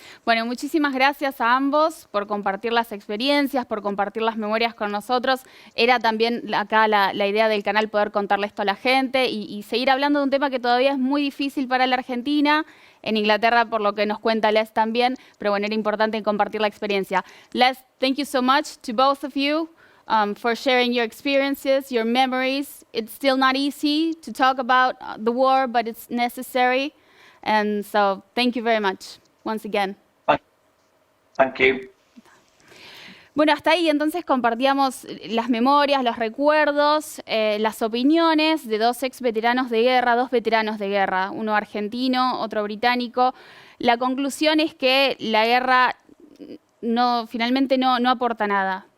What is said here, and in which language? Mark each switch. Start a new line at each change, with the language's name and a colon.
Spanish: Bueno, muchísimas gracias a ambos por compartir las experiencias, por compartir las memorias con nosotros. Era también acá la idea del canal poder contarle esto a la gente y seguir hablando de un tema que todavía es muy difícil para la Argentina, en Inglaterra por lo que nos cuenta Les también, pero bueno, era importante compartir la experiencia.
English: Les, thank you so much to both of you for sharing your experiences, your memories. It's still not easy to talk about the war, but it's necessary. And so thank you very much. Once again. Thank you.
Spanish: Bueno, hasta ahí entonces compartíamos las memorias, los recuerdos, las opiniones de dos ex veteranos de guerra, dos veteranos de guerra, uno argentino, otro británico. La conclusión es que la guerra finalmente no aporta nada.